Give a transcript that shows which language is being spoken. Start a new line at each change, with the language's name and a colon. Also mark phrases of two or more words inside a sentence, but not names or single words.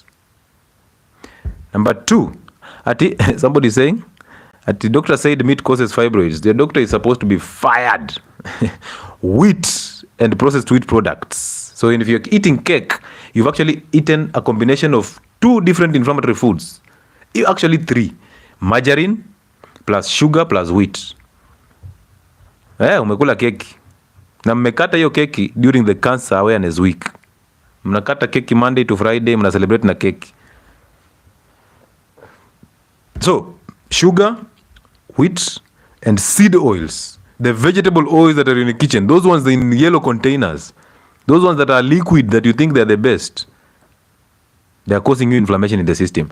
English: Number 2, somebody saying, the doctor said meat causes fibroids. The doctor is supposed to be fired. Wheat and processed wheat products. So if you're eating cake, you've actually eaten a combination of 2 different inflammatory foods. Actually 3. Margarine plus sugar plus wheat.
Swahili: Umekula keki. Na mmekata hiyo keki
English: during the Cancer Awareness Week.
Swahili: Mnakata keki
English: Monday to Friday,
Swahili: mna celebrate na keki.
English: So, sugar, wheat, and seed oils. The vegetable oils that are in the kitchen. Those ones in yellow containers. Those ones that are liquid that you think they're the best. They are causing you inflammation in the system.